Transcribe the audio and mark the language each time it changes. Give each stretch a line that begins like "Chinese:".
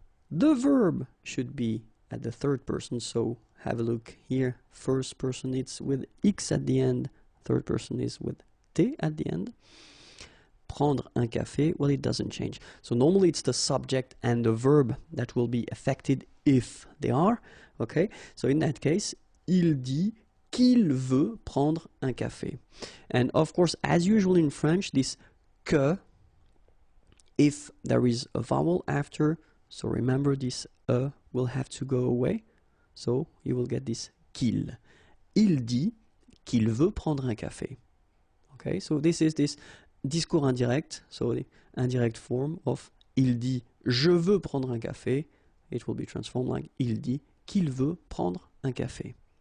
English: The verb should be at the third person, so have a look here. First person it's with X at the end, third person is with T at the end.
French: Prendre un café,
English: it doesn't change. So normally it's the subject and the verb that will be affected if they are, okay? So in that case,
French: il dit qu'il veut prendre un café.
English: And of course, as usual in French, this que, if there is a vowel after, so remember this will have to go away. So you will get this qu'il.
French: Il dit qu'il veut prendre un café.
English: Okay, so this is this discours indirect, so the indirect form of
French: il dit je veux prendre un café.
English: It will be transformed like
French: il dit qu'il veut prendre un café.